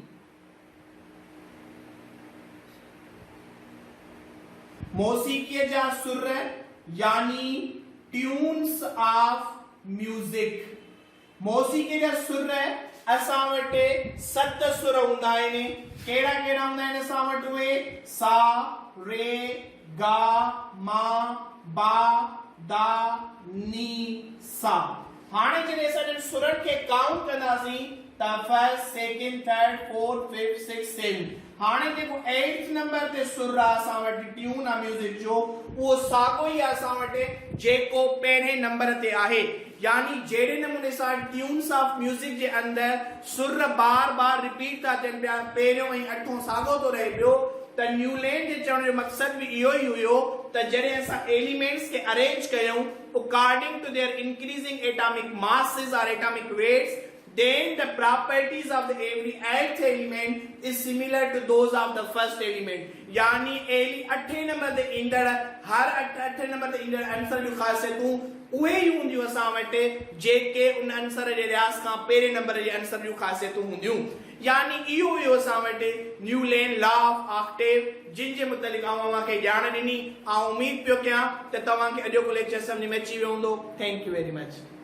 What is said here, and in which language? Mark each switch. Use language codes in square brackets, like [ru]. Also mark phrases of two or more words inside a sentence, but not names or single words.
[sd] मौसीक़ीअ जा सुर यानी [en] tunes of music. [sd] मौसीक़ीअ जा सुर असां वटि 7 सुर हूंदा आहिनि। कहिड़ा कहिड़ा हूंदा आहिनि असां वटि उहे? सा, रे, गा, मा, बा, दा, नी, सा। हाणे जॾहिं असां सुरनि खे काउंट कंदासीं त [en] first, second, third, fourth, fifth, six, [sd] 7। हाणे जेको 8th नंबर ते सुर आहे असां वटि ट्यून आहे म्यूजिक जो उहो साॻियो ई आहे असां वटि जेको पहिरें नंबर ते आहे। यानी जहिड़े नमूने सां [en] tunes of music [sd] जे अंदरि सुर बार बार रिपीट था थियनि पिया, पहिरियों ऐं अठों साॻियो थो रहे पियो, त न्यूलैंड जे चवण जो मक़सदु बि इहो ई हुयो त जॾहिं असां एलिमेंट्स खे अरेंज कयूं [en] according to their increasing atomic masses or atomic weights, then the properties of the every eighth element is similar to those of the first element. [sd] यानी अठे नंबर ते ईंदड़ हर अठे नंबर ते ईंदड़ आंसर जूं ख़ासियतूं उहे ई हूंदियूं असां वटि जेके उन आंसर जे लिहाज़ खां पहिरें नंबर जे आंसर जूं ख़ासियतूं हूंदियूं। यानी इहो हुयो असां वटि न्यूलैंड [en] law of octave, [sd] जिन जे मुतलिक़ तव्हांखे ॼाण ॾिनी। उमीद पियो कयां त तव्हांखे अॼोको लेक्चर सम्झ में अची वियो हूंदो। [en] Thank you very much.